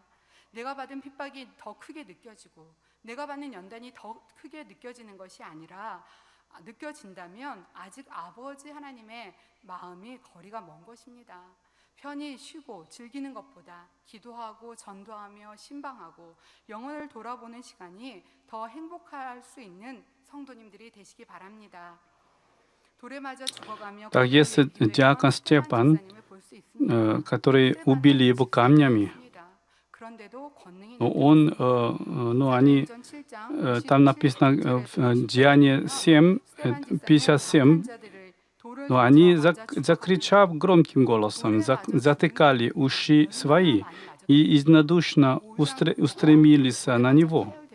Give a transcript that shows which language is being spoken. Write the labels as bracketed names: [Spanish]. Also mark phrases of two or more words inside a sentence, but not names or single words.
[Korean] 내가 받은 핍박이 더 크게 느껴지고 내가 받는 연단이 더 크게 느껴지는 것이 아니라 느껴진다면 아직 아버지 하나님의 마음이 거리가 먼 것입니다. 편히 쉬고 즐기는 것보다 기도하고 전도하며 신방하고 영혼을 돌아보는 시간이 더 행복할 수 있는 성도님들이 되시기 바랍니다. [Russian] Так если диакон Степан, которые убили его камнями, он, они, там написано в Деяние 7, 57, но они, закричав громким голосом, затыкали уши свои и единодушно устремились на него.